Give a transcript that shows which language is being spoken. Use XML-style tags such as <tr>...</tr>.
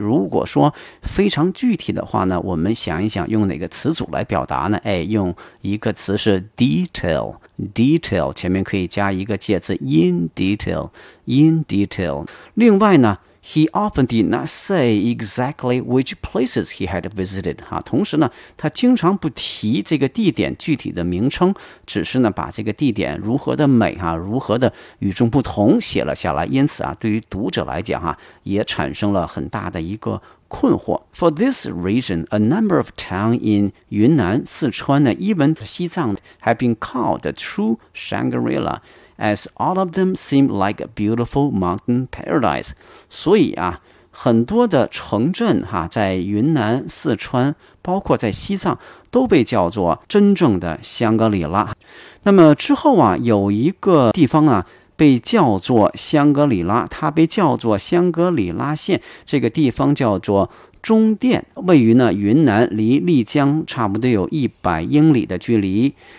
<zh>如果说非常具体的话呢，我们想一想用哪个词组来表达呢，哎，用一个词是 detail, detail, 前面可以加一个介词 in detail, in detail。</zh> <en>另外呢He often did not say exactly which places he had visited.</en> <zh>同时呢他经常不提这个地点具体的名称，只是呢把这个地点如何的美如何的与众不同写了下来。因此啊对于读者来讲也产生了很大的一个困惑。</zh> <en>For this reason, a number of towns in 云南、四川呢 even 西藏 have been called the true Shangri-La. As all of them seem like a beautiful mountain paradise.</en> <zh>所以啊很多的城镇在云南、四川包括在西藏都被叫做真正的香格里拉。那么之后啊有一个地方啊被叫做香格里拉，它被叫做香格里拉县，这个地方叫做中甸，位于呢云南离丽江差不多有100英里的距离。</zh>